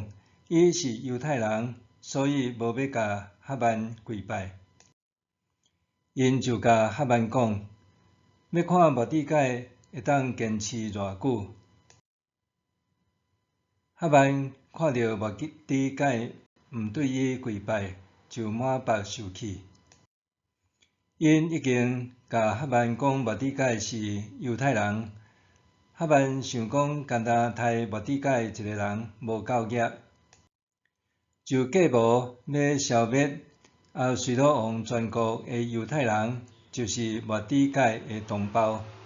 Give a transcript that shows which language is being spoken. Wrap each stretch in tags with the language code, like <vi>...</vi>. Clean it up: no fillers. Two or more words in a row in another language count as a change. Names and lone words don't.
<nan>伊是犹太人，所以无要甲哈曼跪拜。因就甲哈曼讲，要看末底改会当坚持偌久。哈曼看到末底改毋对伊跪拜，就满腹受气。因已经甲哈曼讲末底改是犹太人，哈曼想讲简单杀末底改一个人无够业。就计谋要消灭亚随鲁王全国的犹太人，就是末底改的同胞。</nan>